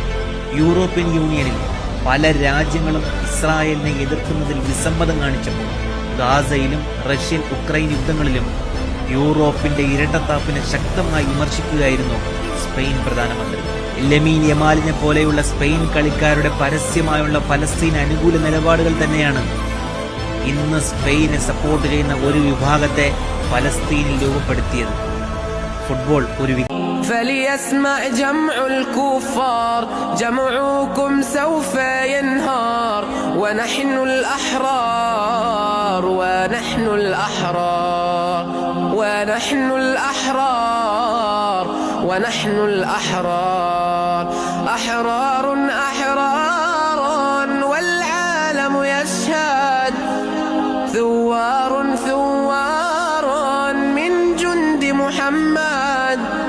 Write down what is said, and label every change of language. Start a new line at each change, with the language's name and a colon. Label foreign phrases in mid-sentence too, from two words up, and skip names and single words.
Malayalam: യൂറോപ്യൻ യൂണിയനിൽ പല രാജ്യങ്ങളും ഇസ്രായേലിനെ എതിർക്കുന്നതിൽ വിസമ്മതം കാണിച്ചപ്പോൾ ഗാസയിലും റഷ്യൻ ഉക്രൈൻ യുദ്ധങ്ങളിലും യൂറോപ്പിന്റെ ഇരട്ടത്താപ്പിനെ ശക്തമായി വിമർശിക്കുകയായിരുന്നു സ്പെയിൻ പ്രധാനമന്ത്രി. ലമീൻ യമാലിനെ പോലെയുള്ള സ്പെയിൻ കളിക്കാരുടെ പരസ്യമായുള്ള ഫലസ്തീൻ അനുകൂല നിലപാടുകൾ തന്നെയാണ് ഇന്ന് സ്പെയിനെ സപ്പോർട്ട് ചെയ്യുന്ന ഒരു വിഭാഗത്തെ ഫലസ്തീനിൽ രൂപപ്പെടുത്തിയത്. ഫുട്ബോൾ ഒരു
Arabic: فليسمع جمع الكفار جمعكم سوف ينهار ونحن الأحرار ونحن الأحرار ونحن الأحرار ونحن الأحرار أحرار أحرار والعالم يشهد ثوار ثوار من جند محمد